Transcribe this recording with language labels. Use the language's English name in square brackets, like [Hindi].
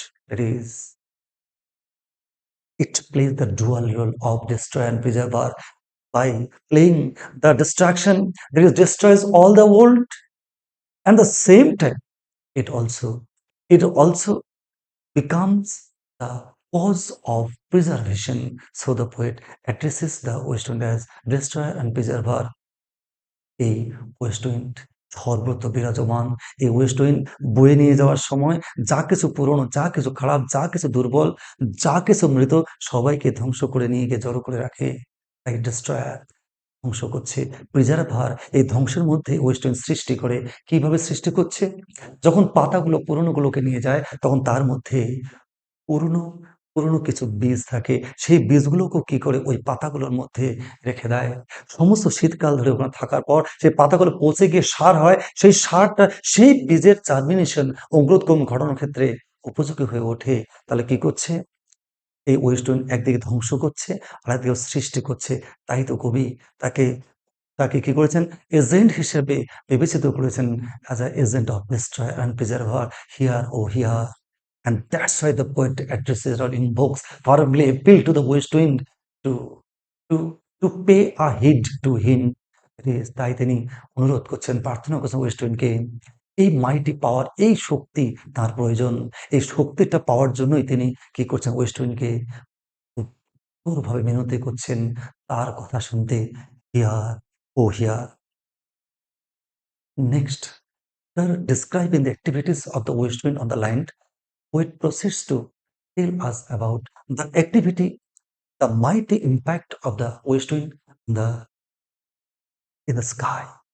[English] That is, it plays the dual role of destroyer and preserver by playing the destruction that is destroys all the world, and the same time it also becomes the cause of preservation. So the poet addresses the west wind as destroyer and preserver. [Bangla] এই West wind সর্বত্র বিরাজমান। এই West wind বয়ে নিয়ে যাওয়ার সময় যা কিছু পুরনো, যা কিছু খারাপ, যা কিছু দুর্বল, যা কিছু মৃত সবাইকে ধ্বংস করে নিয়ে গিয়ে জড়ো করে রাখে। তাই ডিস্ট্রয়ার ধ্বংস করছে, প্রিজার্ভার এই ধ্বংসের মধ্যে ওয়েস্ট উইন্ড সৃষ্টি করে। কিভাবে সৃষ্টি করছে? যখন পাতাগুলো পুরনোগুলোকে নিয়ে যায় তখন তার মধ্যে পুরনো পুরনো কিছু বীজ থাকে, সেই বীজগুলোকেও কি করে ওই পাতাগুলোর মধ্যে রেখে দেয়। সমস্ত শীতকাল ধরে ওখানে থাকার পর সেই পাতাগুলো পচে গিয়ে সার হয়, সেই সারটা সেই বীজের জার্মিনেশন, অঙ্কুরোদ্গম ঘটানোর ক্ষেত্রে উপযোগী হয়ে ওঠে। তাহলে কি করছে? এই ওয়েস্ট উইন্ড একদিকে ধ্বংস করছে, আর একদিকে সৃষ্টি করছে। তাই তো কবি তাকে তাকে কি করেছেন? এজেন্ট হিসেবে বিবেচিত করেছেন, [English] As a agent of destroy and preserver, hear oh hear. And that's why the poet addresses or invokes, firmly appeal to the west wind to to to pay a heed to him. [Bangla] তাই তিনি অনুরোধ করছেন, প্রার্থনা করছেন West উইন্ডকে। এই [English] mighty power, [Bangla] এই শক্তি তার প্রয়োজন। এই শক্তিটা পাওয়ার জন্যই তিনি কি করছেন? ওয়েস্ট উইন্ডকে কঠোরভাবে মিনতি করছেন তার কথা শুনতে। [English] Hear O hear. Next, after describing the activities of the west wind on the land, poet proceeds to tell us about the activity, the mighty impact of the west wind in the sky.